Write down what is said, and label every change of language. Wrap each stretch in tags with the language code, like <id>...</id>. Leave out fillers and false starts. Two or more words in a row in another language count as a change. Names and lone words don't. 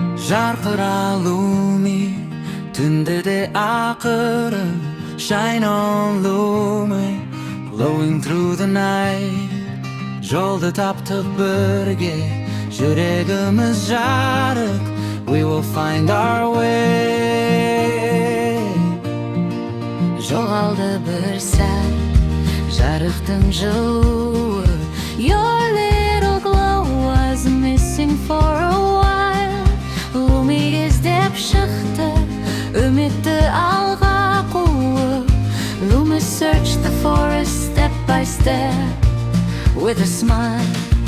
<kk>Жарқыра Lumi, түнде де ақырын.</kk> <en>Shine on Lumi, glowing through the night.</en> <kk>Жолды таптық бірге, жүрегіміз жарық.</kk> <en>We will find our way.</en> <kk>Жоғалды бір сәт, жарықтың жылуы.</kk> <en>Your little glow was missing for a while.</en> <kk>Lumi іздеп шықты, үмітті алға қуып.</kk> <en>Lumi searched the forest step by step with a smile.</en>